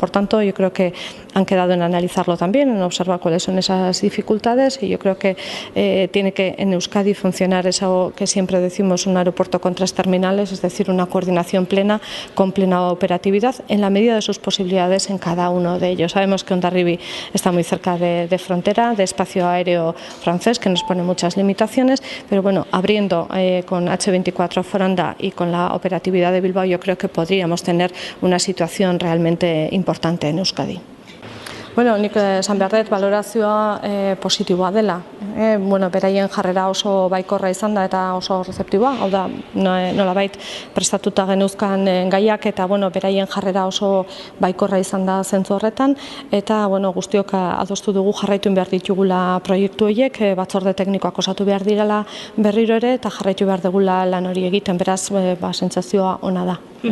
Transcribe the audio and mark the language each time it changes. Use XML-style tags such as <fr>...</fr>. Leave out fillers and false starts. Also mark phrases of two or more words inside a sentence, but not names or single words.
<es>Por tanto, yo creo que han quedado en analizarlo también, en observar cuáles son esas dificultades y yo creo que tiene que en Euskadi funcionar eso que siempre decimos, un aeropuerto con 3 terminales, es decir, una coordinación plena con plena operatividad en la medida de sus posibilidades en cada uno de ellos. Sabemos que Hondarribia está muy cerca de frontera, de espacio aéreo francés, que nos pone muchas limitaciones, pero abriendo con H24 Foronda y con la operatividad de Bilbao, yo creo que podríamos tener una situación realmente importante en Euskadi.</es> <eu>Nik esan behar dut balorazioa positiboa dela. Beraien jarrera oso baikorra izan da eta oso rezeptiboa, hau da, nolabait prestatuta genuzkan gaiak eta beraien jarrera oso baikorra izan da zentzu horretan eta guztiok adostu dugu jarraitu behar ditugula proiektu horiek, batzorde teknikoak osatu behar direla berriro ere eta jarraitu behar dugula lan hori egiten, beraz sentsazioa ona da.</eu>